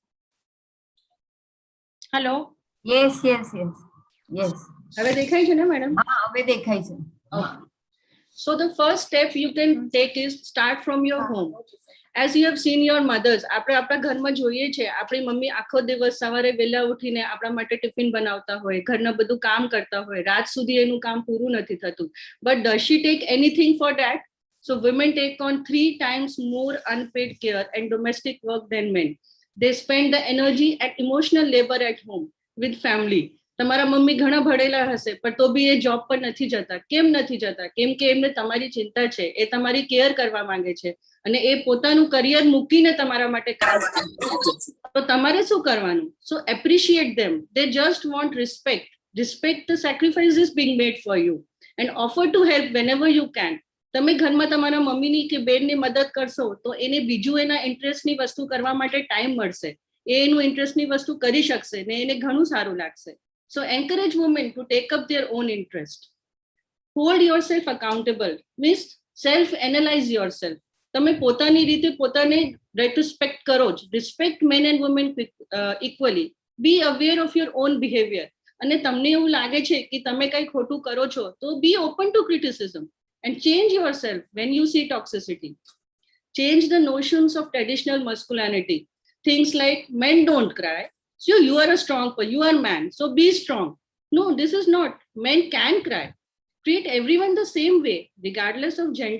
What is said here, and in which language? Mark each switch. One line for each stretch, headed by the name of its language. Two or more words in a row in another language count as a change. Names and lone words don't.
Gujarati: હેલો.
English: Yes, yes, yes. Yes.
Gujarati: હવે દેખાય છે ને મેડમ? હા, હવે દેખાય છે.
English: So the first step you can take is start from your home. As you have seen your mothers,
Gujarati: આપણે આપણા ઘરમાં જોઈએ છે, આપણી મમ્મી આખો દિવસ સવારે વહેલા ઉઠીને આપણા માટે ટિફિન બનાવતા હોય, ઘરના બધું કામ કરતા હોય, રાત સુધી એનું કામ પૂરું નથી થતું.
English: But does she take anything for that? So women take on 3 times more unpaid care and domestic work than men. They spend the energy and emotional labor at home with family.
Gujarati: તમારા મમ્મી ઘણા ભણેલા હશે પણ તો બી એ જોબ પર નથી જતા. કેમ નથી જતા? કેમ કે એમને તમારી ચિંતા છે, એ તમારી કેર કરવા માંગે છે અને એ પોતાનું કરિયર મૂકીને તમારા માટે કામ કરે છે. તો તમારે શું કરવાનું?
English: So appreciate them. They just want respect. Respect the sacrifices being made for you and offer to help whenever you can.
Gujarati: તમે ઘરમાં તમારા મમ્મીની કે બેનની મદદ કરશો તો એને બીજું એના ઇન્ટરેસ્ટની વસ્તુ કરવા માટે ટાઈમ મળશે. એ એનું ઇન્ટરેસ્ટની વસ્તુ કરી શકશે ને એને ઘણું સારું લાગશે.
English: So encourage women to take up their own interest. Hold yourself accountable means self-analyze yourself.
Gujarati: તમે પોતાની રીતે પોતાને retrospect કરો જ.
English: Respect men and women equally. Be aware of your own behavior.
Gujarati: અને તમને એવું લાગે છે કે તમે કંઈ ખોટું કરો છો તો
English: be open to criticism and change yourself when you see toxicity. Change the notions of traditional masculinity. Things like men don't cry. So you are a strong person, you are man, so be strong. No, this is not. Men can cry. Treat everyone the same way, regardless of gender.